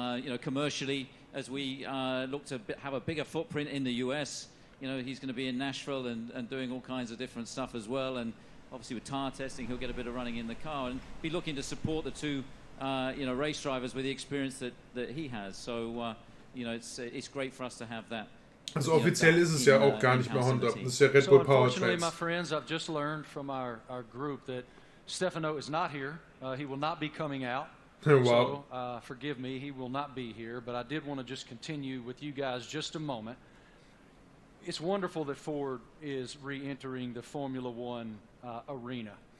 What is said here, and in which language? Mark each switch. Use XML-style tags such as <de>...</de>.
<en>You know, commercially, as we look to have a bigger footprint in the US. You know, he's going to be in Nashville and doing all kinds of different stuff as well, and obviously with tire testing, he'll get a bit of running in the car and be looking to support the 2. You know, race drivers with the experience that he has. So, you know, it's great for us to have that.</en> <de>Also offiziell ist es ja auch gar nicht mehr Honda. Das ist ja Red Bull Powertrains.</de> <en>My friends, I've just learned from our group that Stefano is not here. He will not be coming out. Wow. So, forgive me, he will not be here. But I did want to just continue with you guys just a moment. it's wonderful that Ford is re-entering the Formula One arena.</en>